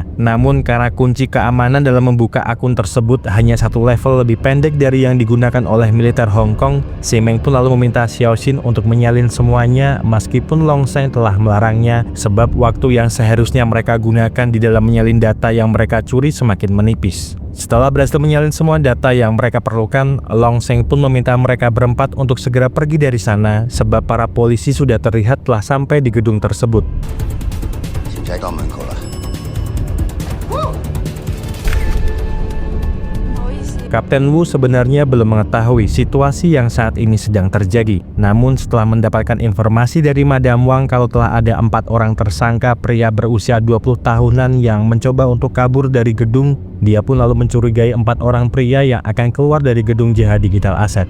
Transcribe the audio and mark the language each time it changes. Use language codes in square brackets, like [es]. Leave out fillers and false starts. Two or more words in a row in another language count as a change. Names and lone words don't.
[id] Namun karena kunci keamanan dalam membuka akun tersebut hanya satu level lebih pendek dari yang digunakan oleh militer Hong Kong, si Meng pun lalu meminta Xiaoxin untuk menyalin semuanya meskipun Longsheng telah melarangnya sebab waktu yang seharusnya mereka gunakan di dalam menyalin data yang mereka curi semakin menipis. Setelah berhasil menyalin semua data yang mereka perlukan, Longsheng pun meminta mereka berempat untuk segera pergi dari sana sebab para polisi sudah terlihat telah sampai di gedung tersebut. [zh] 警察到门口了。 [id] Kapten Wu sebenarnya belum mengetahui situasi yang saat ini sedang terjadi. Namun setelah mendapatkan informasi dari Madam Wang kalau telah ada 4 orang tersangka pria berusia 20 tahunan yang mencoba untuk kabur dari gedung, dia pun lalu mencurigai 4 orang pria yang akan keluar dari gedung JH Digital Asset.